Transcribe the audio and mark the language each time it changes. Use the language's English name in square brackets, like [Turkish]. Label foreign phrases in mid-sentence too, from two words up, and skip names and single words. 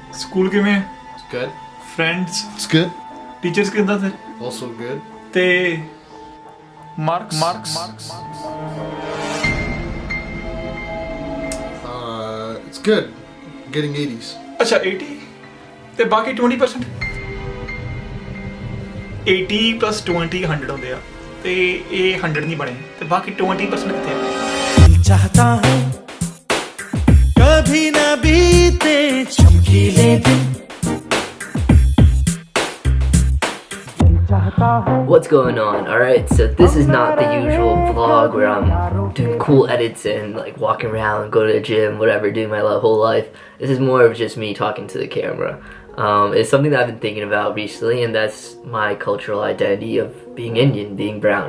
[Punjabi] ਸਕੂਲ ਕਿਵੇਂ ਹੈ? [English] It's good. [Punjabi] ਫਰੈਂਡਸ [English] It's good. [Punjabi] ਟੀਚਰਸ ਕਿੱਦਾਂ ਤੇ [English] Also good. [Punjabi] ਤੇ ਮਾਰਕਸ [English] It's good. Getting 80s. [Punjabi] ਅੱਛਾ 80 ਤੇ ਬਾਕੀ 20% 80 plus 20 100 ਹੁੰਦੇ ਆ ਤੇ ਇਹ 100 ਨਹੀਂ ਬਣੇ ਤੇ ਬਾਕੀ 20% ਕਿੱਥੇ ਆ? [Hindi] दिल चाहता है कभी ना बीते चमकीले दिन दिल चाहता है. [English] What's going on? Alright, so this is not the usual vlog where I'm doing cool edits and like walking around, go to the gym, whatever, doing my whole life. This is more of just me talking to the camera. It's something that I've been thinking about recently, and that's my cultural identity of being Indian, being brown.